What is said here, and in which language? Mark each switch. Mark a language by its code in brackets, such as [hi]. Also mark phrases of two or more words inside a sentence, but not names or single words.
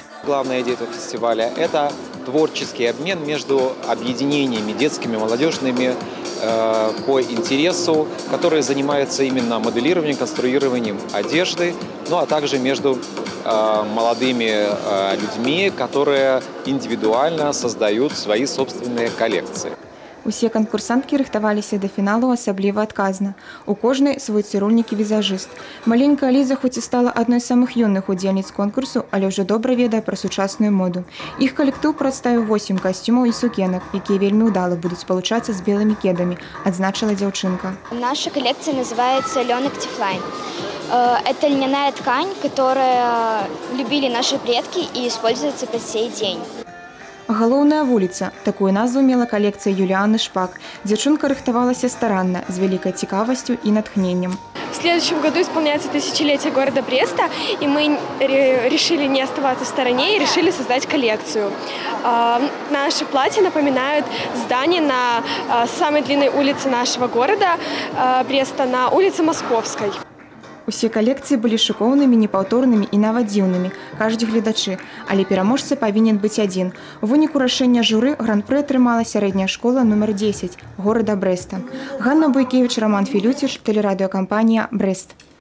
[ru] Главная идея этого фестиваля – это творческий обмен между объединениями детскими, молодежными по интересу, которые занимаются именно моделированием, конструированием одежды, ну а также между молодыми людьми, которые индивидуально создают свои собственные коллекции. [be] Усе конкурсантки рыхтаваліся до фіналу асабліва адказна. У кожнай свой цырульнік і візажыст. Маленькая Ліза хоць і стала адной з самых юных удзельніц конкурсу, але ўжо добра ведае пра сучасную моду. Іх калектыў прадставіў 8 касцюмаў і сукенак, якія вельмі ўдала будуць спалучацца з белымі кедамі, адзначыла дзяўчынка. [ru] Наша коллекция называется Learn Active Line. Это льняная ткань, которую любили наши предки и используется по сей день. [be] Галоўная вуліца. Такую назву мела колекция Юлианы Шпак. Дзяўчынка рыхтавалася старанна, з вялікай цікавасцю і натхненнем. [ru] В следующем году исполняется тысячелетие города Бреста, и мы решили не оставаться в стороне и решили создать коллекцию. Наши платья напоминают здание на самой длинной улице нашего города Бреста, на улице Московской. [be] Усе калекцыі былі шыкоўнымі, непаўторнымі і нават дзіўнымі, кажуць гледачы, але пераможца павінен быць адзін. У выніку рашэння журы гран-пры атрымала сярэдняя школа нумар 10 горада Брэста. Ганна Буйкевіч, Роман Філюціч, тэлерадыёкампанія «Брэст».